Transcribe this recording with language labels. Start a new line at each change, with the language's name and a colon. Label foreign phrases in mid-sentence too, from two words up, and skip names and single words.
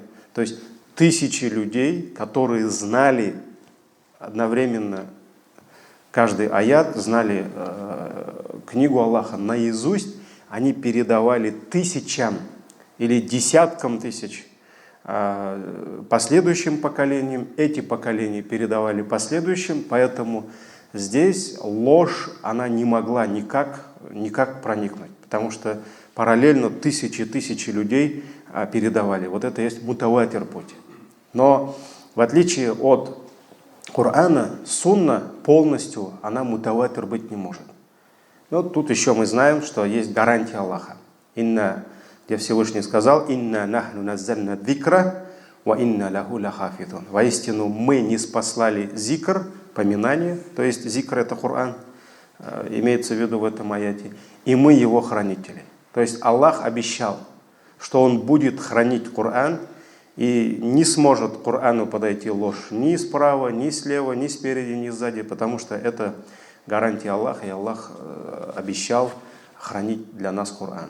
Russian: То есть тысячи людей, которые знали одновременно каждый аят, знали книгу Аллаха наизусть, они передавали тысячам или десяткам тысяч последующим поколениям, эти поколения передавали последующим, поэтому здесь ложь, она не могла никак проникнуть, потому что параллельно тысячи людей передавали. Вот это есть мутаватир путь. Но в отличие от Корана, сунна полностью, она мутаватир быть не может. Но тут еще мы знаем, что есть гарантия Аллаха. Где Всевышний сказал:
Arabic: «إنا نحن نزلنا الذكر وإنا له لحافظون».
Russian: Воистину мы не спаслали зикр, поминание, то есть зикр — это Коран, имеется в виду в этом аяте, и мы его хранители. То есть Аллах обещал, что Он будет хранить Коран, и не сможет к Корану подойти ложь ни справа, ни слева, ни спереди, ни сзади, потому что это гарантия Аллаха, и Аллах обещал хранить для нас Коран.